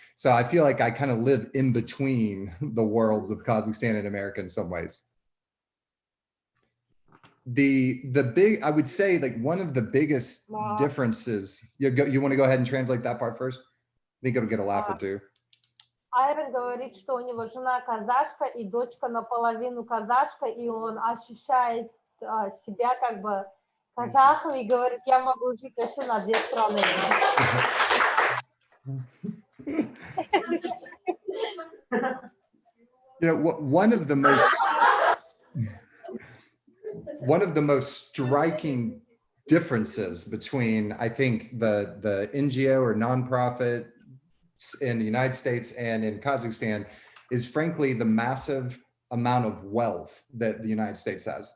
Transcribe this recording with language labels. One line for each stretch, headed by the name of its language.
English: So I feel like I kind of live in between the worlds of Kazakhstan and America in some ways. I would say, like, one of the biggest differences, you want to go ahead and translate that part first? I think it'll get a laugh or two.
Russian: Айрон говорит, что у него жена казашка и дочка наполовину казашка, и он ощущает себя как бы казахом и говорит, я могу жить вообще на 2 страны.
English: You know, one of the most striking differences between, I think, the NGO or nonprofit in the United States and in Kazakhstan is frankly the massive amount of wealth that the United States has.